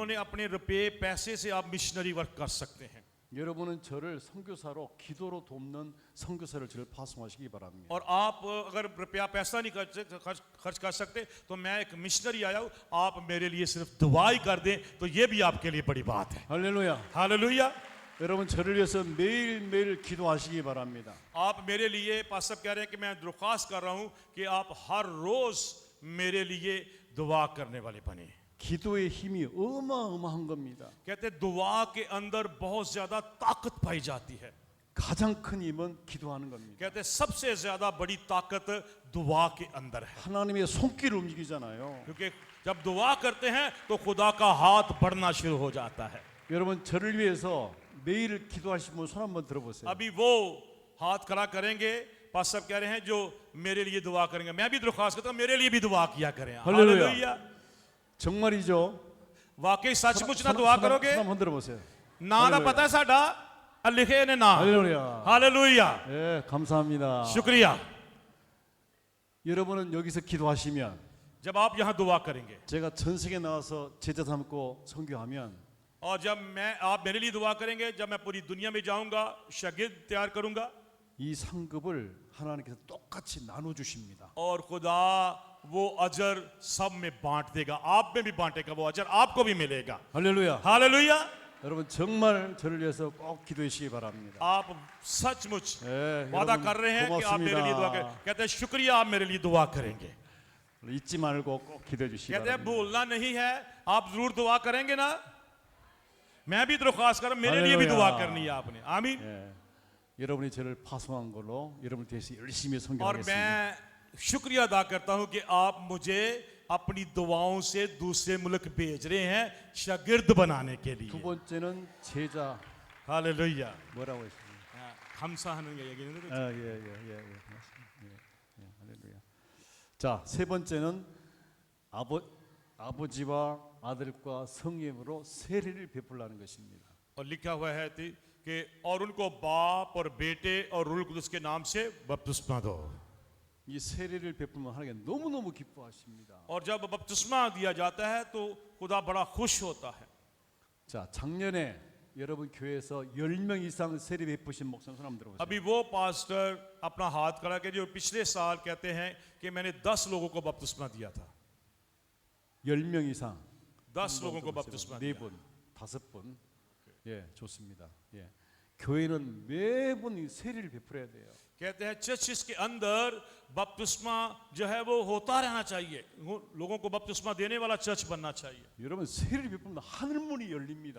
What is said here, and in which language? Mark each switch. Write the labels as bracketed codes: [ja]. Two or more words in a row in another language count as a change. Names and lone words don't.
[ur] انہوں نے اپنے روپے پیسے سے آپ [en] missionary work [ur] کر سکتے ہیں. [ko] 여러분은 저를 선교사로 기도로 돕는 선교사를 저를 파송하시기 바랍니다. [ur] اور آپ اگر روپیہ پیسہ نہیں خرچ کر سکتے تو میں ایک مشنری آیا ہوں، آپ میرے لیے صرف دعا ہی کر دیں تو یہ بھی آپ کے لیے بڑی بات ہے. [ko] 할렐루야. [ur] हालेलुया। [ko] 여러분 저를 위해서 매일매일 기도하시기 바랍니다. [ur] آپ میرے لیے پاس صاحب کہہ رہے ہیں کہ میں درخواست کر رہا ہوں کہ آپ ہر روز میرے لیے دعا کرنے والے بنے. [ko] 기도의 힘이 어마어마한 겁니다. [ur] کہتے ہیں دعا کے اندر بہت زیادہ طاقت پائی جاتی ہے. [ko] 가장 큰 힘은 기도하는 겁니다. [ur] کہتے ہیں سب سے زیادہ بڑی طاقت دعا کے اندر ہے, [ko] 하나님의 손길을 움직이잖아요. [ur] کیونکہ جب دعا کرتے ہیں تو خدا کا ہاتھ بڑھنا شروع ہو جاتا ہے. [ko] 여러분 저를 위해서 매일 기도하시는 분 손 한번 들어보세요. [ur] ابھی وہ ہاتھ کھڑا کریں گے، پاس صاحب کہہ رہے ہیں جو میرے لیے دعا کریں گے، میں بھی درخواست کرتا ہوں میرے لیے بھی دعا کیا کریں. हालेलुया। हालेलुया। [ko] 정말이죠. [ur] واقعی سچ مچ نا دعا کرو گے? [ko] 손 한번 들어보세요. [pa] نا نا پتا ہے ساڈا لکھے نے نا. [ko] 할렐루야. [ur] हालेलुया। [ko] 예, 감사합니다. [ur] शुक्रिया। [ko] 여러분은 여기서 기도하시면 [ur] جب آپ یہاں دعا کریں گے [ko] 제가 전 세계 나와서 제자 삼고 선교하면 [ur] اور جب آپ میرے لیے دعا کریں گے، جب میں پوری دنیا میں جاؤں گا شاگرد تیار کروں گا [ko] 이 상급을 하나님께서 똑같이 나눠 주십니다. [ur] اور خدا وہ اجر سب میں بانٹ دے گا، آپ میں بھی بانٹے گا، وہ اجر آپ کو بھی ملے گا. [ko] 할렐루야. [ur] हालेलुया। [ko] 여러분 정말 저를 위해서 꼭 기도해 주시기 바랍니다. [ur] آپ سچ مچ [ko] 예, [ur] वादा [ko] 여러분 [ur] کر رہے ہیں کہ آپ میرے لیے دعا کریں. [ko] 고맙습니다. [ur] کہتے ہیں شکریہ، آپ میرے لیے دعا کریں گے. [ko] 잊지 말고 꼭 기도해 주시기 [ur] کہتے ہیں [ko] 바랍니다. [ur] بھولنا نہیں ہے، آپ ضرور دعا کریں گے نا۔ میں بھی درخواست کر رہا ہوں، میرے لیے بھی हालेलुया। دعا کرنی ہے آپ نے۔ آمین. [ko] 예, 여러분이 저를 파송한 걸로 여러분을 위해서 열심히 [ur] और [ko] 선교하겠습니다. [ur] میں شکریہ ادا کرتا ہوں کہ آپ مجھے اپنی دعاؤں سے دوسرے ملک بھیج رہے ہیں شاگرد بنانے کے لیے. [ko] 두 번째는 제자 [ur] हालेलुया। [ko] 뭐라고 했습니까? 감사하는 게 얘기는 예, 할렐루야. 자, 세 번째는 아버지와 아들과 성령으로 세례를 베풀라는 것입니다. [ur] اور لکھا ہوا ہے کہ اور ان کو باپ اور بیٹے اور روح قدس کے نام سے بپتسمہ دو. [ko] 이 세례를 베풀면 하나님 너무너무 기뻐하십니다. [ur] اور جب بپتسمہ دیا جاتا ہے تو خدا بڑا خوش ہوتا ہے. [ko] 자, 작년에 여러분 교회에서 10명 이상 세례 베푸신 목사 손 한번 들어보세요. [ur] ابھی وہ پاسٹر اپنا ہاتھ کھڑا کے جو پچھلے سال کہتے ہیں کہ میں نے 10 لوگوں کو بپتسمہ دیا تھا. [ko] 10명 이상. [ur] 10 لوگوں کو بپتسمہ [ko] 네 [ur] दिया। [ko] 분, 5분. 예, 좋습니다. 예. 교회는 매번 이 세례를 베풀어야 돼요. [ur] کہتے ہیں چرچز کے اندر بپتسمہ جو ہے وہ ہوتا رہنا چاہیے، لوگوں کو بپتسمہ دینے والا چرچ بننا چاہیے. [ko] 여러분 세례를 베풀면 하늘 문이 열립니다.